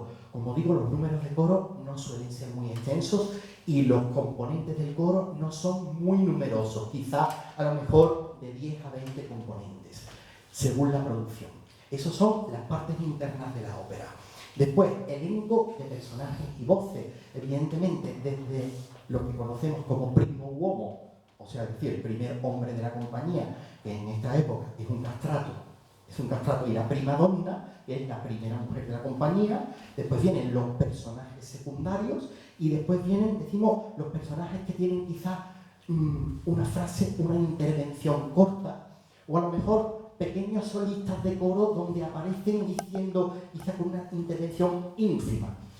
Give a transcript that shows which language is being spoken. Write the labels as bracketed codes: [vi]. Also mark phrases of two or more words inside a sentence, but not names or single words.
[es] Como digo, los números de coro no suelen ser muy extensos y los componentes del coro no son muy numerosos, quizá a lo mejor de 10 a 20 componentes, según la producción. Esas son las partes internas de la ópera. Después, elenco de personajes y voces, evidentemente desde lo que conocemos como [it] primo uomo, [es] o sea, es decir, el primer hombre de la compañía, que en esta época es un castrato, y la [it] prima donna, [es] que es la primera mujer de la compañía. Después vienen los personajes secundarios y después vienen, decimos, los personajes que tienen quizá una frase, una intervención corta, o a lo mejor pequeños solistas de coro donde aparecen diciendo, quizá con una intervención ínfima.